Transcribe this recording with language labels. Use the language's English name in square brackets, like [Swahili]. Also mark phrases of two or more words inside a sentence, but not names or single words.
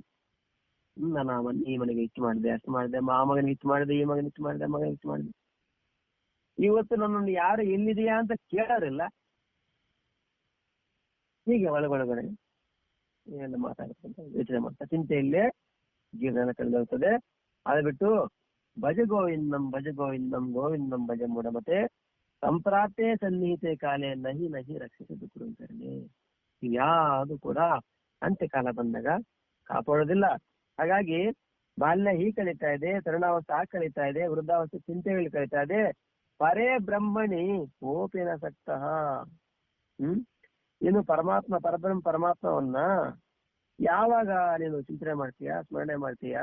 [Kannada] ನಾನು ಈ ಮನೆಗೆ ಇಷ್ಟು ಮಾಡಿದೆ, ಅಷ್ಟು ಮಾಡಿದೆ, ಆ ಮಗನಿಗೆ ಇಷ್ಟು ಮಾಡಿದೆ, ಈ ಮಗನಿಗೆ ಇಷ್ಟು ಮಾಡಿದೆ, ಮಗನಿಗೆ ಇಷ್ಟು ಮಾಡಿದೆ. ಇವತ್ತು ನನ್ನನ್ನು ಯಾರು ಎಲ್ಲಿದೆಯಾ ಅಂತ ಕೇಳೋರಿಲ್ಲ. ಹೀಗೆ ಒಳಗೊಳಗಡೆ ಏನೆಲ್ಲ ಮಾತಾಡ್ಕೊಂತ ಯೋಚನೆ ಮಾಡ್ತಾ ಚಿಂತೆಯಲ್ಲೇ ಜೀವನ ಕಳೆದೋಗ್ತದೆ. ಅದು ಬಿಟ್ಟು [Sanskrit] ಭಜ ಗೋವಿಂದಂ ಭಜ ಗೋವಿಂದಂ ಗೋವಿಂದಂ ಭಜ ಮೂಢ ಮತ್ತೆ ಸಂಪ್ರಾಪ್ತೆ ಸನ್ನಿಹಿತೆ ಕಾಲೇ ನಹಿ ನಹಿ ರಕ್ಷಿಸದು ಅಂತಾರೆ. [Kannada] ಇವ್ಯಾವುದು ಕೂಡ ಅಂತ್ಯಕಾಲ ಬಂದಾಗ ಕಾಪಾಡೋದಿಲ್ಲ. ಹಾಗಾಗಿ ಬಾಲ್ಯ ಹೀಗೆ ಕಳೀತಾ ಇದೆ, ತರುಣಾವಸ್ಥೆ ಆಗ ಕಳೀತಾ ಇದೆ, ವೃದ್ಧಾವಸ್ಥೆ ಚಿಂತೆಗಳು ಕಳೀತಾ ಇದೆ. [Sanskrit] ಪರೇ ಬ್ರಹ್ಮಣಿ ಓಪಿನ ಸಕ್ತಃ. [Kannada] ನೀನು ಪರಬ್ರಹ್ಮ ಪರಮಾತ್ಮವನ್ನ ಯಾವಾಗ ನೀನು ಚಿಂತನೆ ಮಾಡ್ತೀಯಾ, ಸ್ಮರಣೆ ಮಾಡ್ತೀಯಾ?